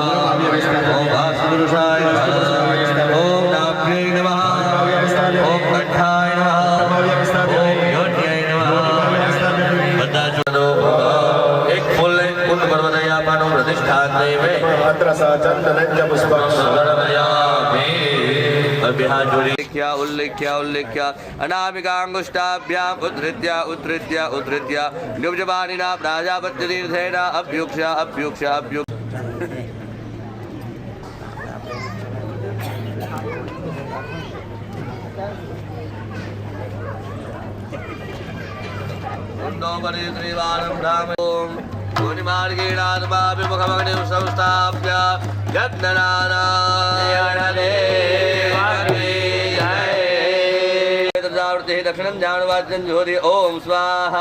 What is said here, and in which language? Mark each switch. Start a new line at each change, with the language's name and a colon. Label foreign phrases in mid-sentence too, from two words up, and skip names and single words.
Sanskrit: ઓમ વાસુપુરુષાય નમઃ. ઓમ નાભ્યે નમઃ. ઓમ કંઠાય નમઃ. ઓમ યોન્યે નમઃ.
Gujarati: બધા જોડો. એક ફૂલ લઈને કુંડ ભરવા દઈ આપવાનું.
Sanskrit: પ્રતિષ્ઠા દેવે અત્ર સ ચંદનંચ પુષ્પમ उल्लेख्या उल्लेख्या उल्लेख्या अनामिकांगुष्टाभ्याम उद्धृत्य उद्धृत्य उद्धृत्य निजबानिना प्राजापत्यतीर्थेन अभ्युक्ष्य अभ्युक्ष्य अभ्युक्ष्य. मुनिमार्गेणात्माभिमुखमग्निं संस्थाप्य यज्ञनारायण देवके पूर्णावृत्ति दक्षिणं जानुवाच्यं ज्योति ओम स्वाहा